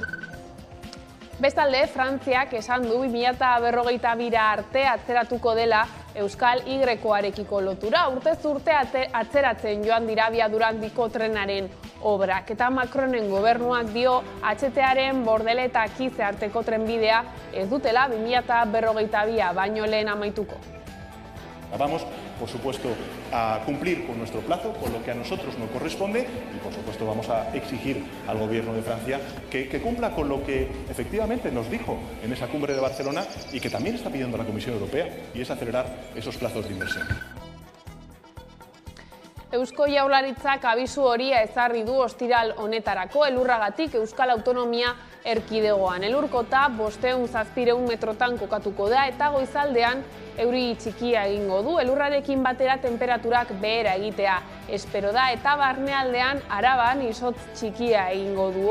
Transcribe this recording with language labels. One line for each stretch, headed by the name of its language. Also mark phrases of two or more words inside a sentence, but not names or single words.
Basque: Bestalde, Frantziak esan du 2052 arte atzeratuko dela Euskal Y-arekiko lotura. Urtez urte atzeratzen joan dira abiadura handiko trenaren obrak. Eta Macronen gobernuak dio HTaren Bordele eta Kize arteko trenbidea ez dutela 2052 baino lehen amaituko.
Spanish: Vamos, por supuesto, a cumplir con nuestro plazo, con lo que a nosotros nos corresponde y, por supuesto, vamos a exigir al Gobierno de Francia que cumpla con lo que efectivamente nos dijo en esa cumbre de Barcelona y que también está pidiendo la Comisión Europea, y es acelerar esos plazos de inversión.
Basque: Eusko Jaurlaritzak abisu horia ezarri du ostiral honetarako elurragatik Euskal Autonomia Erkidegoan. Elurkota 500-700 metrotan kokatuko da eta goizaldean euri txikia egingo du. Elurrarekin batera temperaturak behera egitea espero da eta barnealdean Araban izotz txikia egingo du.